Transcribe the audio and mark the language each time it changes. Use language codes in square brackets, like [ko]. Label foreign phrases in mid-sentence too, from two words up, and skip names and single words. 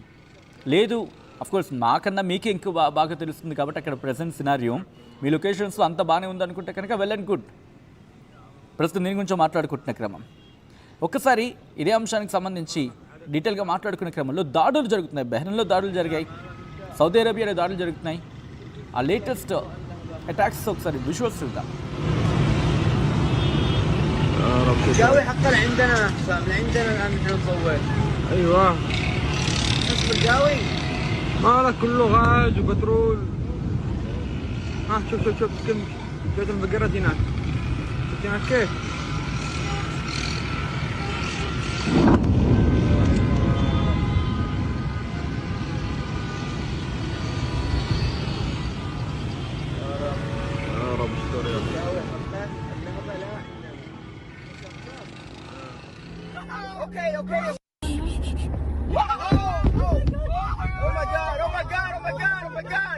[te] లేదు [en] of course [te] మాకన్నా మీకే ఇంకా బాగా తెలుస్తుంది కాబట్టి అక్కడ [en] present scenario [te] మీ లొకేషన్స్లో అంత బాగానే ఉందనుకుంటే కనుక [en] well and good. [te] ప్రస్తుతం దీని గురించి మాట్లాడుకుంటున్న క్రమం ఒక్కసారి ఇదే అంశానికి సంబంధించి డీటెయిల్గా మాట్లాడుకునే క్రమంలో దాడులు జరుగుతున్నాయి. బహ్రెయిన్లో దాడులు జరిగాయి, సౌదీ అరేబియాలో దాడులు జరుగుతున్నాయి. ఆ [en] latest attacks [te] ఒకసారి విజువల్స్ చూద్దాం. [ar] الجوي حقا عندنا حسام عندنا الان نحن نصور. ايوه نصب الجوي مالك كله غاز وبترول. ها شوف كم شوف انفجرت هناك. شفت هناك كيف؟ يا رب استر يا رب. [en] Okay. Oh my god.